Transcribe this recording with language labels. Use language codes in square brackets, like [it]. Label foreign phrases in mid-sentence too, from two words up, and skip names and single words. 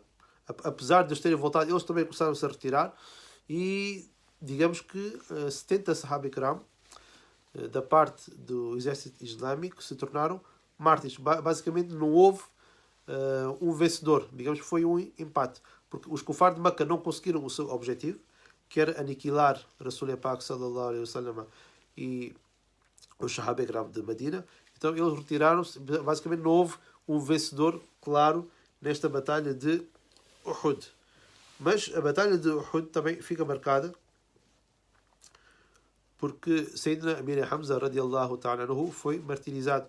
[pt] Apesar de eles terem voltado, eles também começaram-se a retirar. E digamos que 70 [ur] صحابہ کرام [pt] da parte do exército islâmico se tornaram mártires. Basicamente não houve um vencedor, digamos que foi um empate, porque os Kufar de Meca não conseguiram o seu objetivo, que era aniquilar Rasul Pak [ar] صلى الله عليه وسلم [pt] e os [ur] صحابہ کرام [pt] de Medina. Então eles retiraram-se. Basicamente não houve um vencedor claro nesta batalha de Uhud. Mas a batalha de Uhud também fica marcada porque Sayyidina Amir Hamza [ar] رضي الله تعالى عنه [pt] foi martirizado.